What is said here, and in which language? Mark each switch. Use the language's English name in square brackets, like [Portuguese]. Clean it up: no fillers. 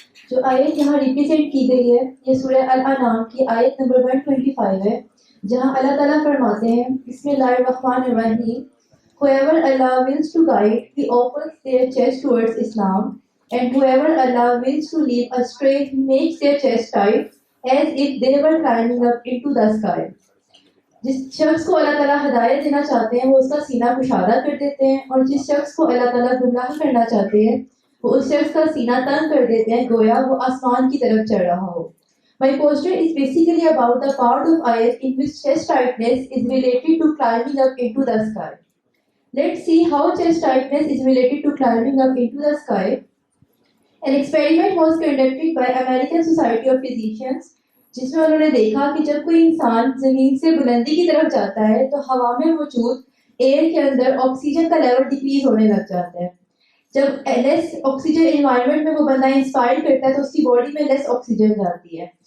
[Urdu] جو آیت یہاں ریپرزینٹ کی گئی ہے یہ سورہ الانعام کی آیت نمبر 125 ہے, جہاں اللہ تعالیٰ فرماتے ہیں [Arabic] بسم اللہ الرحمن الرحیم, [English] whoever Allah wills to guide, he opens their chest towards Islam, and whoever Allah wills to lead astray, he makes their chest tight as if they were climbing up into the sky. [Urdu] جس شخص کو اللہ تعالیٰ ہدایت دینا چاہتے ہیں وہ اس کا سینہ کشادہ کر دیتے ہیں, اور جس شخص کو اللہ تعالیٰ گمراہ کرنا چاہتے ہیں وہ اس شخص کا سینہ تنگ کر دیتے ہیں گویا وہ آسمان کی طرف چڑھ رہا ہو. [English] My poster is basically about the part of ayat in which chest tightness is related to climbing up into the sky. Let's see how chest tightness is related to climbing up into the sky. An experiment was conducted by American Society of Physicians, [Urdu] جس میں انہوں نے دیکھا کہ جب کوئی انسان زمین سے بلندی کی طرف جاتا ہے تو ہوا میں موجود ایئر کے اندر آکسیجن کا لیول ڈکریز ہونے لگ جاتا ہے. جب لیس آکسیجن انوائرمنٹ میں وہ بندہ انسپائر کرتا ہے تو اس کی باڈی میں لیس آکسیجن جاتی ہے.